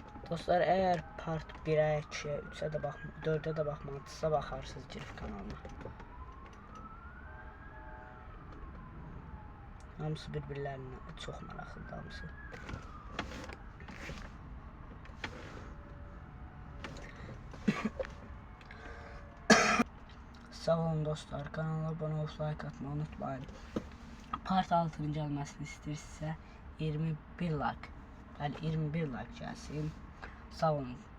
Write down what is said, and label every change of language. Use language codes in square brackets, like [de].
[tr] Dostlar, eğer part 1'e, 2'ye, 3'e de bakma, 4'e de bakmadıysa bakarsınız girip kanalına. [az] Hamısı bir-birlərinə çox maraqlıdır hamısı. Sağ olun dostlar, [tr] kanala abone olup like atmayı unutmayın. [az] Part 6'nın gəlməsini istəyirsə 21 like. Bəli, 21 like gəlsin. Sağ olun.